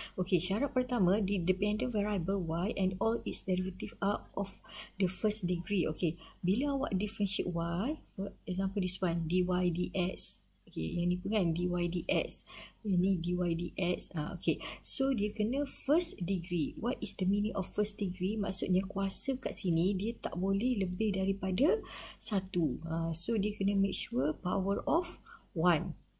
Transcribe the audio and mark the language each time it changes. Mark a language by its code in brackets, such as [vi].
[en] Okay, [ms] syarat pertama, [en] the dependent variable y and all its derivative are of the first degree. Okay, [ms] bila awak [en] differentiate y, for example this one, dy dx. [ms] Okay, yang ni pun kan dy dx. Yang ni dy dx. [en] Okay, so [ms] dia kena [en] first degree. What is the meaning of first degree? [ms] Maksudnya kuasa kat sini dia tak boleh lebih daripada 1. [en] So [ms] dia kena [en] make sure power of 1.